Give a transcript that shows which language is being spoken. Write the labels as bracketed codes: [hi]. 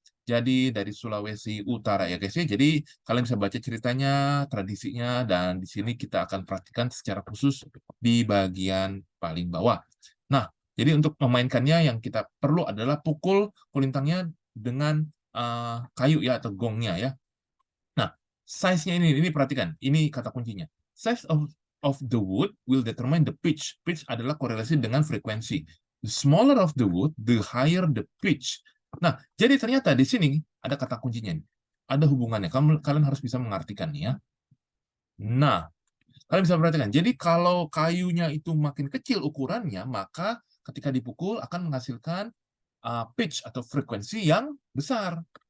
[id] Jadi dari Sulawesi Utara ya guys ya. Jadi kalian bisa baca ceritanya, tradisinya, dan di sini kita akan praktikkan secara khusus di bagian paling bawah. Nah, jadi untuk memainkannya yang kita perlu adalah pukul kulintangnya dengan kayu ya atau gongnya ya. Nah, size-nya ini perhatikan, ini kata kuncinya. [en] Size of the wood will determine the pitch. [id] Pitch adalah korelasi dengan frekuensi. [en] The smaller of the wood, the higher the pitch. [id] Nah, jadi ternyata di sini ada kata kuncinya. Ada hubungannya. Kalian harus bisa mengartikannya ya. Nah, kalian bisa perhatikan. Jadi kalau kayunya itu makin kecil ukurannya, maka ketika dipukul akan menghasilkan pitch atau frekuensi yang besar.